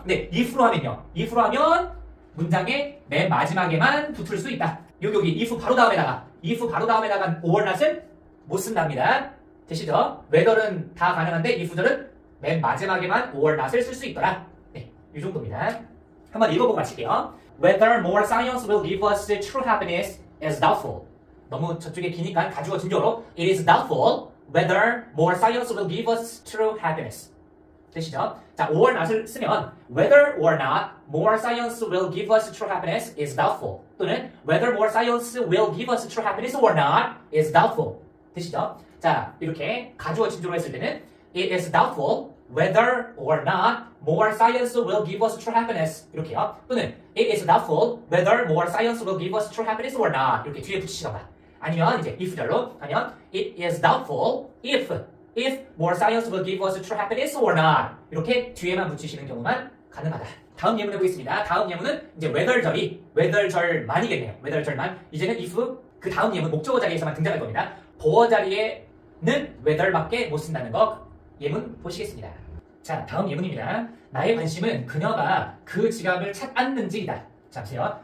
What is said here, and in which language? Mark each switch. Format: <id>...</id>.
<ko>근데 if로 하면 문장의 맨 마지막에만 붙을 수 있다. 여기 if 바로 다음에다가 or not은 못 쓴답니다. 되시죠? whether는 다 가능한데 if절은 맨 마지막에만 or not을 쓸 수 있더라. 네, 이 정도입니다. 한번 읽어보고 마칠게요.</ko> <en>Whether more science will give us true happiness is doubtful.</en> <ko>너무 저쪽에 기니까 가주어 진조로</ko> <en>It is doubtful whether more science will give us true happiness.</en> <ko>되시죠?</ko> <en>자, or not을</en> <ko>쓰면</ko> <en>whether or not more science will give us true happiness is doubtful.</en> <ko>또는</ko> <en>whether more science will give us true happiness or not is doubtful.</en> <ko>되시죠? 자, 이렇게 가주어 진조로 했을 때는</ko> <en>It is doubtful whether or not more science will give us true happiness.</en> <ko>이렇게요. 또는</ko> <en>It is doubtful whether more science will give us true happiness or not.</en> <ko>이렇게 뒤에 붙이시던가. 아니면 이제 if절로 하면</ko> <en>It is doubtful if more science will give us true happiness or not.</en> <ko>이렇게 뒤에만 붙이시는 경우만 가능하다. 다음 예문 해보겠습니다. 다음 예문은 이제 whether절만이겠네요. whether절만. 이제는 if 그 다음 예문 목적어 자리에서만 등장할 겁니다. 보어 자리에는 whether밖에 못 쓴다는 거 예문 보시겠습니다. 자, 다음 예문입니다. 나의 관심은 그녀가 그 지갑을 찾았는지이다. 자, 보세요.</ko>